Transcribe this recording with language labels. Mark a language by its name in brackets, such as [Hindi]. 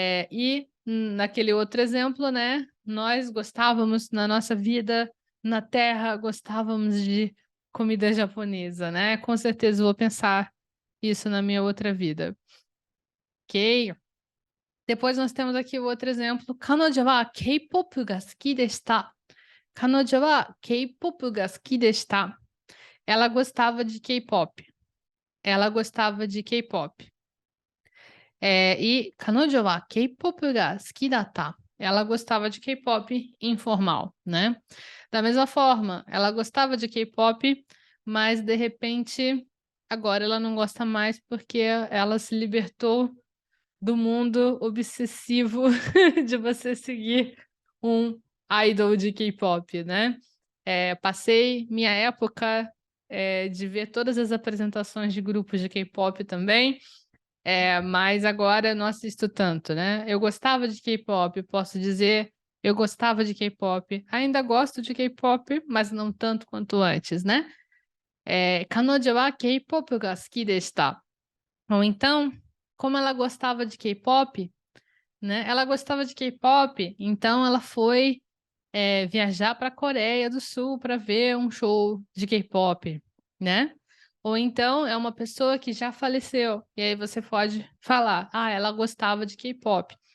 [Portuguese] E naquele outro exemplo, né? Nós gostávamos na nossa vida na Terra, gostávamos de comida japonesa, né? Com certeza vou pensar isso na minha outra vida. Ok? Depois nós temos aqui o outro exemplo. [Japanese] 彼女は K-pop が好きでした。彼女は K-pop が好きでした。 [Portuguese] Ela gostava de K-pop. Ela gostava de K-pop. [Japanese] E 彼女は K-pop が好きだった。 [Portuguese] Ela gostava de K-pop informal, né? Da mesma forma, ela gostava de K-pop, mas de repente agora ela não gosta mais porque ela se libertou do mundo obsessivo de você seguir um idol de K-pop, né? Passei minha época de ver todas as apresentações de grupos de K-pop também, mas agora eu não assisto tanto, né? Eu gostava de K-pop, posso dizer, eu gostava de K-pop, ainda gosto de K-pop, mas não tanto quanto antes, né? [Japanese] 彼女は K-pop が好きでした。 [Portuguese] Ou então, como ela gostava de K-pop, né? Ela gostava de K-pop, então ela foi viajar para a Coreia do Sul para ver um show de K-pop, né? Ou então é uma pessoa que já faleceu, e aí você pode falar, ela gostava de K-pop.